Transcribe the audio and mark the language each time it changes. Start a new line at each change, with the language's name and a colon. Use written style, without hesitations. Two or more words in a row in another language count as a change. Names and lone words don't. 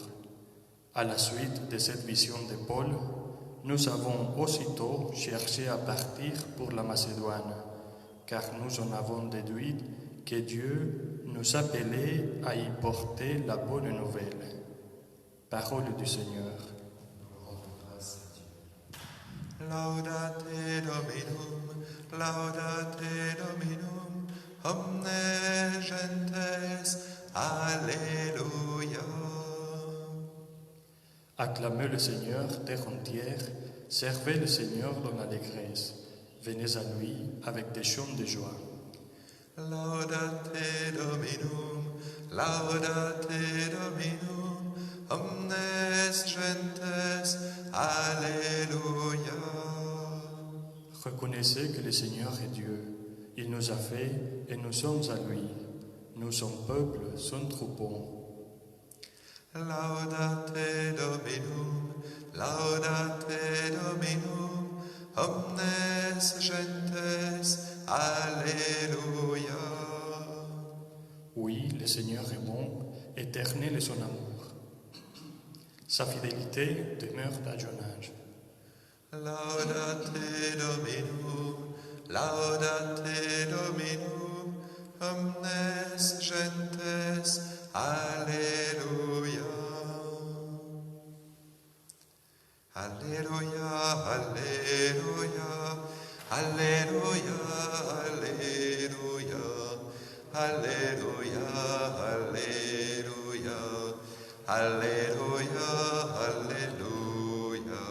French: À la suite de cette vision de Paul, nous avons aussitôt cherché à partir pour la Macédoine, car nous en avons déduit que Dieu nous appelait à y porter la bonne nouvelle. Parole du Seigneur.
Latin: Laudate Dominum, omnes gentes,
French: Alléluia. Acclamez le Seigneur, terre entière, servez le Seigneur dans l'allégresse. Venez à lui avec des chants de joie.
Latin: Laudate Dominum, omnes gentes,
French: Alléluia. Reconnaissez que le Seigneur est Dieu. Il nous a fait et nous sommes à lui. Nous, son peuple, son troupeau.
Latin: Laudate Dominum, omnes gentes,
French: Alléluia. Oui, le Seigneur est bon, éternel est son amour. Sa fidélité demeure d'âge.
Latin: Laudate Dominum, omnes gentes,
French: Alléluia. Alléluia, Alléluia, Alléluia, Alléluia, Alléluia, Alléluia, Alléluia, Alléluia.